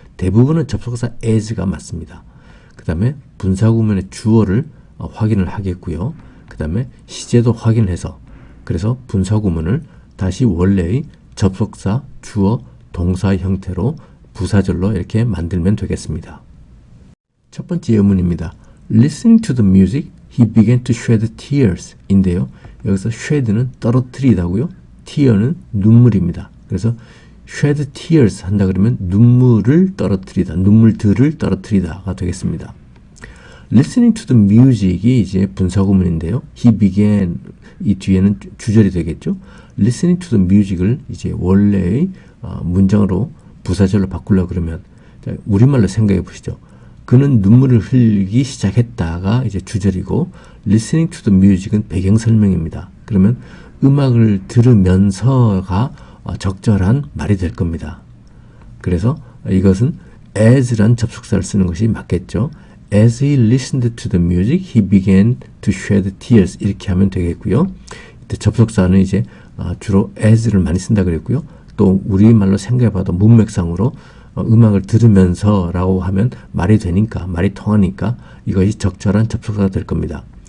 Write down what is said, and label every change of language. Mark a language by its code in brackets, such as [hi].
[ko] 대부분은 접속사 as가 맞습니다. 그 다음에 분사구문의 주어를 확인을 하겠고요. 그 다음에 시제도 확인해서 그래서 분사구문을 다시 원래의 접속사, 주어, 동사 형태로 부사절로 이렇게 만들면 되겠습니다. 첫 번째 예문입니다. [en] Listening to the music, he began to shed tears [ko] 인데요. 여기서 shed는 떨어뜨리다고요. tear는 눈물입니다. 그래서 [en] shed tears [ko] 한다 그러면 눈물을 떨어뜨리다, 눈물들을 떨어뜨리다가 되겠습니다. [en] Listening to the music이 [ko] 이제 분사구문인데요. [en] He began [ko] 이 뒤에는 주절이 되겠죠. [en] Listening to the music [ko] 을 이제 원래의 문장으로 부사절로 바꾸려고 그러면 우리말로 생각해 보시죠. 그는 눈물을 흘리기 시작했다가 이제 주절이고 [en] listening to the music [ko] 은 배경 설명입니다. 그러면 음악을 들으면서가 적절한 말이 될 겁니다. 그래서 이것은 as란 접속사를 쓰는 것이 맞겠죠. [en] As he listened to the music, he began to shed tears [ko] 이렇게 하면 되겠고요. 이때 접속사는 이제 주로 as를 많이 쓴다 그랬고요. 또 우리말로 생각해봐도 문맥상으로 음악을 들으면서 라고 하면 말이 되니까, 말이 통하니까 이것이 적절한 접속사가 될 겁니다.